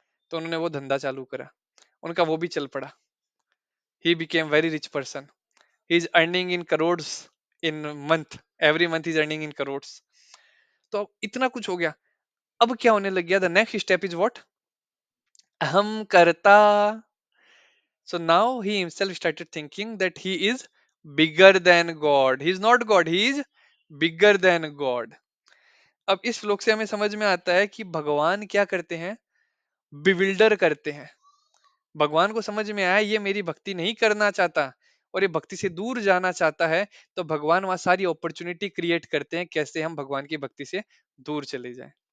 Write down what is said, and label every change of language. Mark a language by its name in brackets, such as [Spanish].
[Hindi] तो उन्होंने वो धंधा चालू करा, उनका वो भी चल पड़ा। [English] He became very rich person, he is earning in crores in month, every month is earning in crores. [Hindi] तो अब इतना कुछ हो गया। अब क्या होने लग गया, [English] the next step is what, [Hindi] अहम करता। [English] So now he himself started thinking that he is bigger than God. He is not God, he is bigger than God. [Hindi] अब इस श्लोक से हमें समझ में आता है कि भगवान क्या करते हैं, बिविल्डर करते हैं। भगवान को समझ में आया ये मेरी भक्ति नहीं करना चाहता और ये भक्ति से दूर जाना चाहता है, तो भगवान वहां सारी अपॉर्चुनिटी क्रिएट करते हैं कैसे हम भगवान की भक्ति से दूर चले जाएं।